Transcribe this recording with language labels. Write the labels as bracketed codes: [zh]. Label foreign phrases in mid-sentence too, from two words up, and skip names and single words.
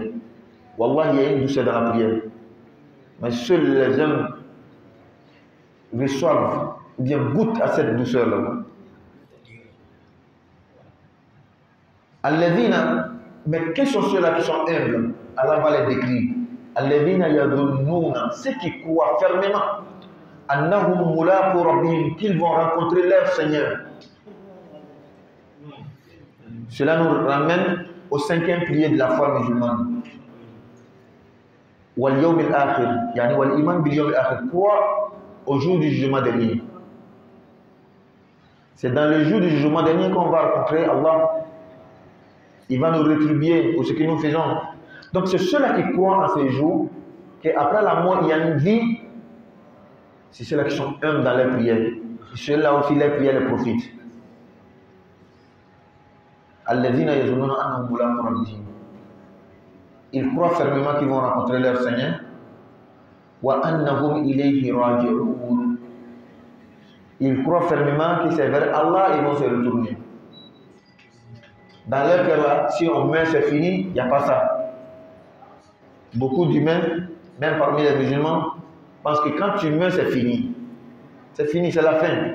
[fr] Wallah, il y a une douceur dans la prière. Mais seuls les hommes reçoivent ou bien goûtent à cette douceur-là. Alladhina, mais quels sont ceux-là qui sont humbles? Allah va les décrire. [ar] الذين يظنون, [fr] ceux qui croient fermement, [ar] أنهم ملاقو ربهم, [fr] qu'ils vont rencontrer leur Seigneur. Cela nous ramène au 5e pilier de la foi musulmane. [ar] واليوم الآخر، يعني والإيمان باليوم الآخر, [fr] croire au jour du jugement dernier. C'est dans le jour du jugement dernier qu'on va rencontrer Allah. Il va nous rétribuer pour ce que nous faisons. Donc c'est ceux-là qui croient en ces jours, qu'après la mort, il y a une vie. C'est ceux-là qui sont humbles dans leurs prières. Ceux-là aussi, leurs prières les profitent. [ar] الذين يظنون أنهم ملاقو ربهم. [fr] Ils croient fermement qu'ils vont rencontrer leur Seigneur. [ar] وَأَنَّهُمْ إِلَيْهِ رَاجِعُونَ. [fr] Ils croient fermement que c'est vers Allah ils vont se retourner. Dans leur cœur là, si on meurt c'est fini, il n'y a pas ça. Beaucoup d'humains, même parmi les musulmans, pensent que quand tu meurs c'est fini. C'est fini, c'est la fin.